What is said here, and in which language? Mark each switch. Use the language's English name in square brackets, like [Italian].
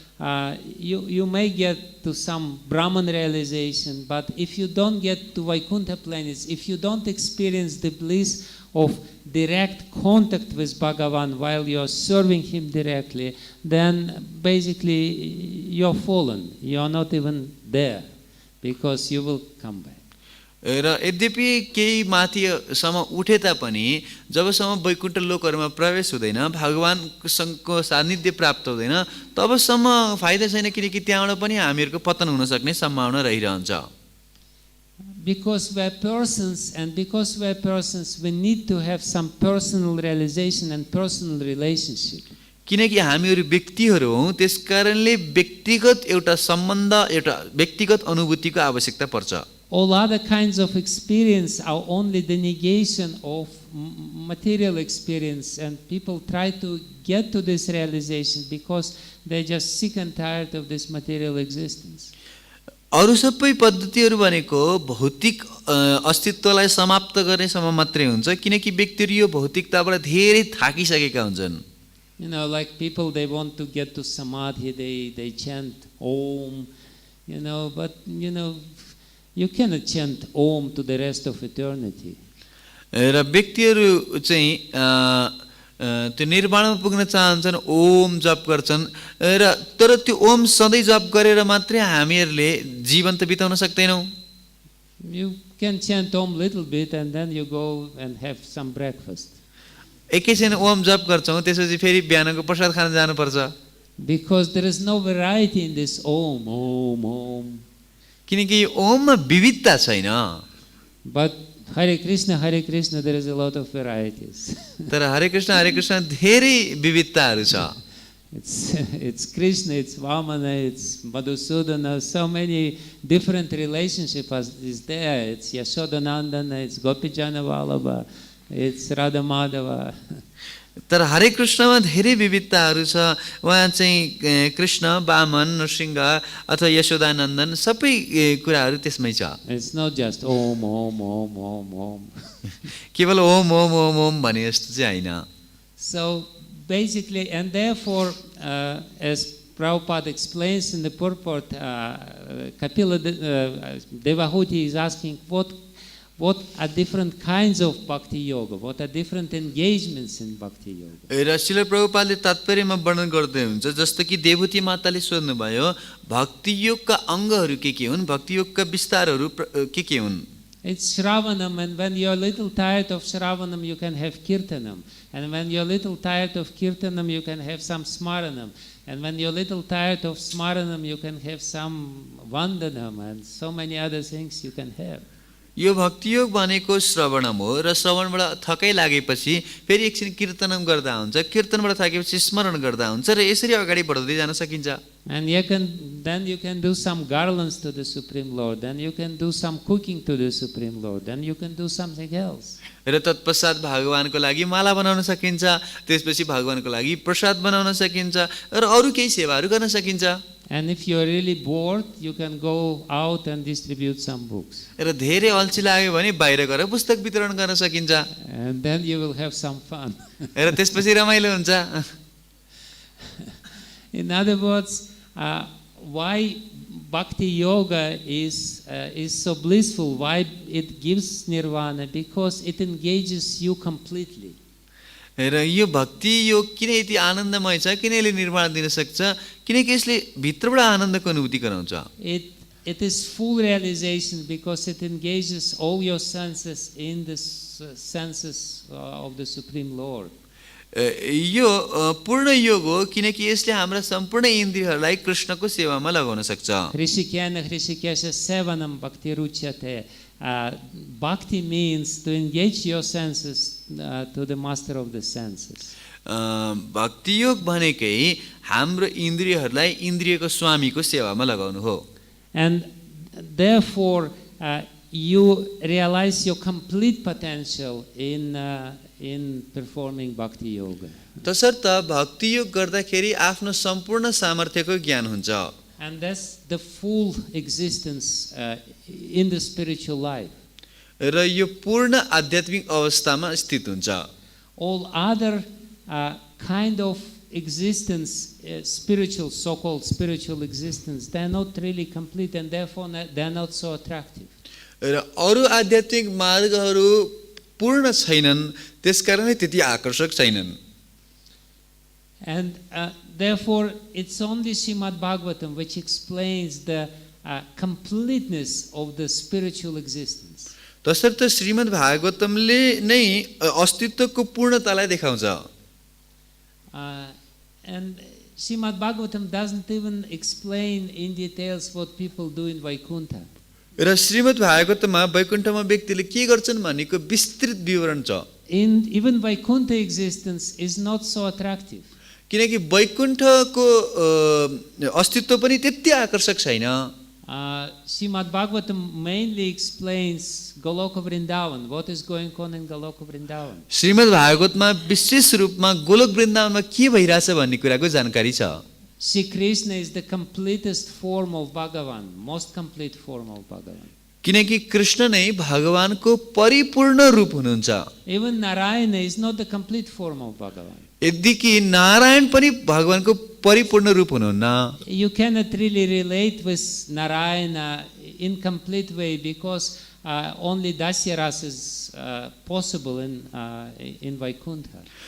[English] you may get to some Brahman realization, but if you don't get to Vaikuntha planets, if you don't experience the bliss of direct contact with Bhagavan while you're serving him directly, then basically you're fallen. You're not even there because you will come back. [Nepali] र यद्यपि केही माथिसम्म उठे तापनि जबसम्म वैकुण्ठ लोकहरूमा प्रवेश हुँदैन भगवानको सान्निध्य प्राप्त हुँदैन तबसम्म फाइदा छैन किनकि त्यहाँबाट पनि हामीहरूको पतन हुन सक्ने सम्भावना रहिरहन्छ [English] Because we're persons, and because we're persons, we need to have some personal realization and personal relationship. [Nepali] किनकि हामीहरू व्यक्तिहरू हौं त्यसकारणले व्यक्तिगत एउटा सम्बन्ध एउटा व्यक्तिगत अनुभूतिको आवश्यकता पर्छ [English] All other kinds of experience are only the negation of material experience, and people try to get to this realization because they're just sick and tired of this material existence. [Nepali] अरु सबै पद्धतिहरू भनेको भौतिक अस्तित्वलाई समाप्त गर्नेसम्म मात्रै हुन्छ किनकि व्यक्तिहरू यो भौतिकताबाट धेरै थाकिसकेका हुन्छन् [English] You know, like people, they want to get to samadhi, they chant Om, you know, but you know, you cannot chant Om to the rest of eternity. [Nepali] र व्यक्तिहरू चाहिँ त्यो निर्वाणमा पुग्न चाहन्छन् ओम जप गर्छन् र तर त्यो ओम सधैँ जप गरेर मात्रै हामीहरूले जीवन त बिताउन सक्दैनौं [English] You can chant Om little bit and then you go and have some breakfast. [Nepali] एकैछिन ओम जप गर्छौं त्यसपछि फेरि बिहानको प्रसाद खान जानुपर्छ [English] Because there is no variety in this Om, Om, Om. [Nepali] किनकि ओममा विविधता छैन [English] But Hare Krishna, there is a lot of varieties. [Nepali] तर हरे कृष्ण धेरै विविधताहरू छ [English] It's Krishna, it's Vamana, it's Madhusudana, so many different relationships is there. It's Yashodanandana, it's Gopijana Vallabha, it's Radha Madhava. [Nepali] तर हरे कृष्णमा धेरै विविधताहरू छ वहाँ चाहिँ कृष्ण वामन नरसिंह अथवा यशोदानन्दन सबै कुराहरू त्यसमै छ [English] It's not just Om, Om, Om, Om, Om. [Nepali] केवल ओम ओम ओम ओम भने जस्तो चाहिँ हैन [English] So basically, and therefore, as Prabhupada explains in the purport, Kapila Devahuti is asking what are different kinds of bhakti yoga, what are different engagements in bhakti yoga. [Nepali] र श्रील प्रभुपादले तात्पर्यमा वर्णन गर्दै हुन्छ जस्तो कि देवहूति माताले सोध्नु भयो भक्ति योगका अंगहरू के हुन् भक्ति योगका विस्तारहरू के हुन् [English] It's Shravanam, and when you're a little tired of Shravanam, you can have Kirtanam. And when you're a little tired of Kirtanam, you can have some Smaranam. And when you're a little tired of Smaranam, you can have some Vandanam, and so many other things you can have. [Nepali] यो भक्ति योग भनेको श्रवणम हो र श्रवणबाट थकै लागेपछि फेरि एकछिन कीर्तनम गर्दा हुन्छ कीर्तनबाट थाकेपछि स्मरण गर्दा हुन्छ र यसरी अगाडि बढ्दै जान सकिन्छ [English] And then you can do some garlands to the Supreme Lord, then you can do some cooking to the Supreme Lord, then you can do something else. [Nepali] र तत्पश्चात भगवानको लागि माला बनाउन सकिन्छ त्यसपछि भगवानको लागि प्रसाद बनाउन सकिन्छ र अरु केही सेवाहरू गर्न सकिन्छ [English] And if you are really bored, you can go out and distribute some books. [Nepali] र धेरै अल्छी लाग्यो भने बाहिर गएर पुस्तक वितरण गर्न सकिन्छ [English] And then you will have some fun. [Nepali] र त्यसपछि रमाइलो हुन्छ [English] In other words, why Bhakti Yoga is so blissful, why it gives nirvana, because it engages you completely. [Nepali] र यो भक्ति योग किन यति आनन्दमय छ किन यसले निर्वाण दिन सक्छ किनकि यसले भित्रबाट आनन्दको अनुभूति गराउँछ [English] It is full realization because it engages all your senses in the senses of the Supreme Lord. [Nepali] यो पूर्ण योग हो किनकि यसले हाम्रा सम्पूर्ण इन्द्रियहरूलाई कृष्णको सेवामा लगाउन सक्छ [Sanskrit] Hrishikena Hrishikesha Sevanam Bhakti Ruchyate. [English] Bhakti means to engage your senses to the master of the senses. [Nepali] भक्ति योग भनेकै हाम्रो इन्द्रियहरूलाई इन्द्रियको स्वामीको सेवामा लगाउनु हो [English] And therefore you realize your complete potential in performing bhakti yoga. [Nepali] तसर्थ भक्ति योग गर्दाखेरि आफ्नो सम्पूर्ण सामर्थ्यको ज्ञान हुन्छ [English] And that's the full existence in the spiritual life. [Nepali] र यो पूर्ण आध्यात्मिक अवस्थामा स्थित हुन्छ [English] All other kind of existence, spiritual, so-called spiritual existence, they are not really complete and therefore they are not so attractive. [Nepali] र अरू आध्यात्मिक मार्गहरू पूर्ण छैनन्, त्यसकारणले त्यति आकर्षक छैनन्. [English] And therefore, it's only Srimad Bhagavatam which explains the completeness of the spiritual existence. [Nepali] तसर्थ श्रीमद् भागवतमले नै अस्तित्वको पूर्णतालाई देखाउँछ. [English] And Srimad Bhagavatam doesn't even explain in details what people do in Vaikuntha. [Nepali] र श्रीमद् भागवतमा वैकुण्ठमा व्यक्तिले के गर्छन् भन्नेको विस्तृत विवरण छ. [English] Even Vaikuntha existence is not so attractive. [Nepali] किनकि वैकुण्ठको अस्तित्व पनि त्यति आकर्षक छैन. [English] Srimad Bhagavatam mainly explains Goloka Vrindavan, what is going on in Goloka Vrindavan. [Nepali] Shrimad भागवतमा विशेष रूपमा गोलोक वृन्दावनमा के भइरहेछ भन्ने कुराको जानकारी छ. [English] Sri Krishna is the completest form of Bhagavan, most complete form of Bhagavan. [Nepali] किनकि कृष्ण नै भगवानको परिपूर्ण रूप हुनुहुन्छ. [English] Even Narayana is not the complete form of Bhagavan. [Nepali] यद्यपि नारायण पनि भगवानको परिपूर्ण रूप हुनुहुन्न. [English] You cannot really relate with Narayana in complete way because only Dasyaras is possible in Vaikuntha.